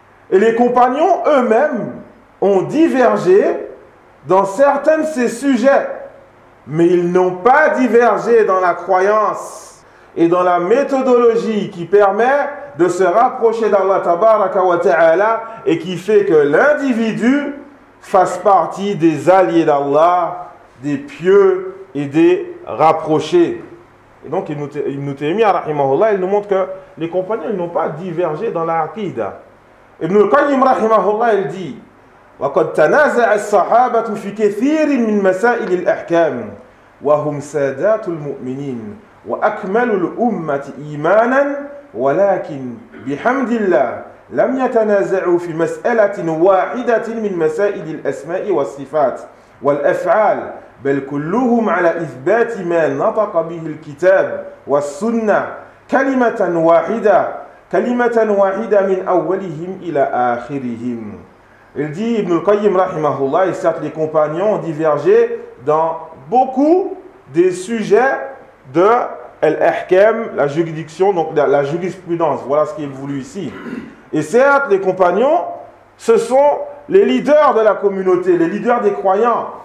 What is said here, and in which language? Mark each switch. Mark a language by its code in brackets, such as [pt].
[fr] Et les compagnons eux-mêmes ont divergé dans certains de ces sujets, mais ils n'ont pas divergé dans la croyance et dans la méthodologie qui permet de se rapprocher d'Allah tabaraka wa ta'ala et qui fait que l'individu fasse partie des alliés d'Allah, des pieux et des rapprochés. Et donc Ibn Taymiyyah rahimahullah, il nous montre que les compagnons, ils n'ont pas divergé dans la aqida. Ibn al-Qayyim rahimahullah, il dit: [ar] وَقَدْ تَنَازَعَ الصَّحَابَةُ فِي كَثِيرٍ مِنْ مَسَائِلِ الْأَحْكَامِ وَهُمْ سَادَاتُ الْمُؤْمِنِينَ وَأَكْمَلُ الْأُمَّةِ إِيمَانًا وَلَكِنْ بِحَمْدِ اللَّهِ لَمْ يَتَنَازَعُوا فِي مَسْأَلَةٍ وَاحِدَةٍ مِنْ مَسَائِلِ الْأَسْمَاءِ وَالصِّفَاتِ وَالْأَفْعَالِ بَلْ كُلُّهُمْ عَلَى إِثْبَاتِ مَا نَطَقَ بِهِ الْكِتَابُ وَالسُّنَّةُ كَلِمَةً وَاحِدَةً مِنْ أَوَّلِهِمْ إِلَى آخِرِهِمْ. [fr] Il dit, Ibn al-Qayyim rahimahullah, et certes les compagnons ont divergé dans beaucoup des sujets de l'ahkam, la juridiction, donc la jurisprudence. Voilà ce qui est voulu ici. Et certes, les compagnons, ce sont les leaders de la communauté, les leaders des croyants.